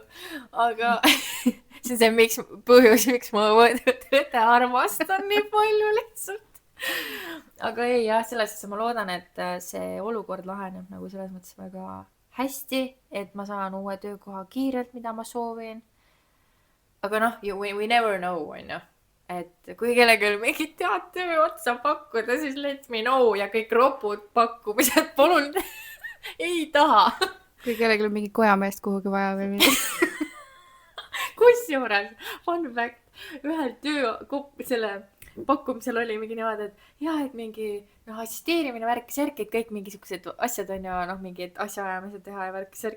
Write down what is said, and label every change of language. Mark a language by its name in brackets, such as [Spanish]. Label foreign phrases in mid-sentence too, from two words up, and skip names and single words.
[Estonian] Aga see on see põhjus, miks ma õde armastan nii palju lihtsalt. Aga ei, jah, selles mõttes ma loodan, et see olukord laheneb nagu selles mõttes väga hästi, et ma saan uue töökoha kiirelt, mida ma soovin. Aga noh, [English] we never know, [Estonian] on ju. Et kui kellelgi mingit tead töö otsa pakkuda, siis [English] let me know [Estonian] ja kõik ropud pakkumised, palun ei taha. Kui kellelgi on mingi kojameest kuhugi vaja või midagi. Kusjuures, [English] fun fact, [Estonian] ühel selle pakkumisel oli mingi niimoodi, et jah, et mingi assisteerimine, värk-särk, et kõik mingisugused asjad on ja mingid asjaajamised teha ja värk-särk.